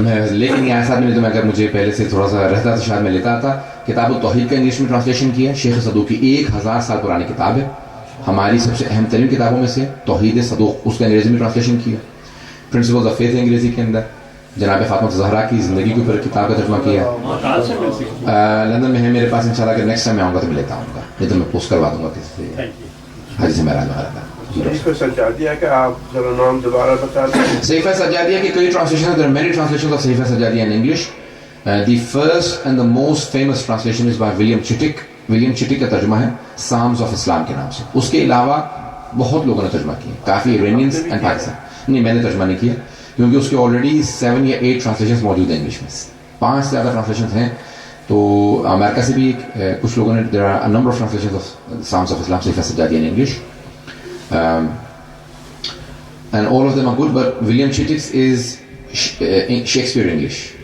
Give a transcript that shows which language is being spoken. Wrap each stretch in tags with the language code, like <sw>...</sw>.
<ur>میں لے کے نہیں آیا صاحب نے، تو میں اگر مجھے پہلے سے تھوڑا سا رہتا تو شاید میں لیتا آتا۔ کتاب التوحید کا انگلش میں ٹرانسلیشن کیا ہے شیخ صدوق کی، 1000 سال پرانی کتاب ہے، ہماری سب سے اہم ترین کتابوں میں سے توحید صدوق، اس کا انگریزی میں ٹرانسلیشن کیا۔ پرنسپلز آف فیتھ انگریزی کے اندر جناب فاطمہ زہرا کی زندگی کے اوپر کتاب کا ترجمہ کیا کہاں سے مل سکتی ہے؟ لندن میں ہے میرے پاس، انشاءاللہ اگر نیکسٹ ٹائم میں آؤں گا تو میں لیتا ہوں گا، نہیں تو میں پوسٹ کروا دوں گا کسی سے، حاجی سے میرا وغیرہ کا۔ صحیفہ سجادیہ کا آپ ذرا نام دوبارہ بتا دیں۔ صحیفہ سجادیہ کی کئی ٹرانسلیشن ہیں،</ur> <en>there are many translations of Sahifa Sajjadiya in English. The first and the most famous translation is by William Chittick.</en> <ur>William Chittick کا ترجمہ ہے Psalms of Islam کے نام سے۔ اس کے علاوہ بہت لوگوں نے ترجمہ کیا، کافی ایرانیئنس اینڈ پاکستان۔ نہیں، میں نے ترجمہ نہیں کیا کیونکہ اس کے آلریڈی 7 یا 8 ٹرانسلیشنز موجود ہیں انگلش میں۔ 5 سے زیادہ ٹرانسلیشن ہیں. تو امریکہ سے بھی کچھ لوگوں نے</ur> <en>There are a number of translation of sounds of Islam Saif Sajjadi in English, and all of them are good, but William Chittick's is Shakespeare English.</en>